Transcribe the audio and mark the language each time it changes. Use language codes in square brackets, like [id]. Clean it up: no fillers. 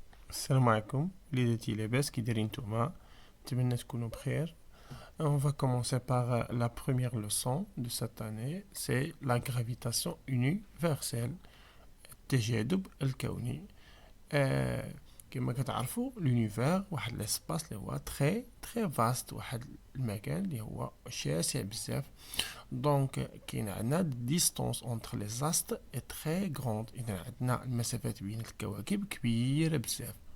[ar] السلام عليكم وليداتي لاباس كي دايرين نتوما نتمنى تكونوا بخير. [fr] On va commencer par la première leçon de cette année, c'est la gravitation universelle [ar] التجاذب الكوني. كما كتعرفوا l'univers واحد l'espace اللي هو [fr] très vaste، [ar] واحد المكان اللي هو شاسع بزاف. دونك كاين عندنا [fr] distance entre les astres est très grande، [ar] اذا عندنا المسافات بين الكواكب كبيره بزاف.